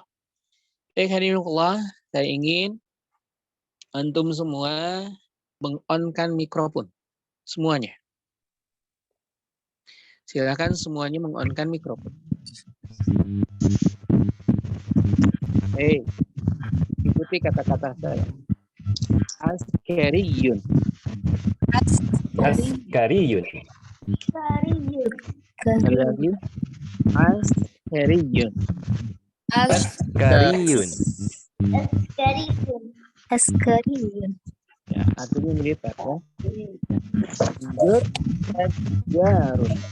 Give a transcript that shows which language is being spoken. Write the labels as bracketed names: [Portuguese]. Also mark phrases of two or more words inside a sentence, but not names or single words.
[Indonesian] Baik, hadirinullah, saya ingin antum semua meng-on-kan mikrofon. Semuanya. Silakan semuanya meng-on-kan mikrofon. Ikuti kata-kata saya. [Arabic] Askariyun. Askariyun. [Indonesian] Sekali lagi. Askariyun. [Arabic] Askariyun. Askariyun. [Indonesian] Ya, artinya militer ya. [Arabic] Jur jarun.